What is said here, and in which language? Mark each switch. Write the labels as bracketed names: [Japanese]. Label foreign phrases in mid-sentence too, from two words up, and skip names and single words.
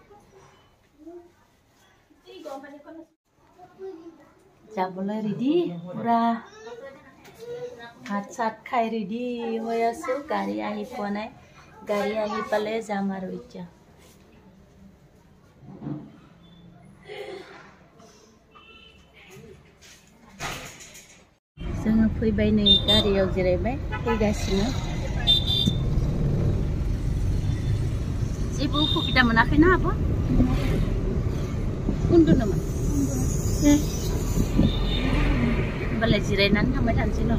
[Assamese] যাবলৈ ৰেডি পুৰা ভাত চাত খাই ৰেডি হৈ আছো গাড়ী আহি পোৱা নাই গাড়ী আহি পালে যাম আৰু এতিয়া [Bodo] जोङो फैबाय नै गारियाव जिरायबाय फैगासिनो जेबो उसुबिदा मोनाखैना आब' उन्दुनोमोन होमबालाय जिरायनानै थांबाय थानोसै न'?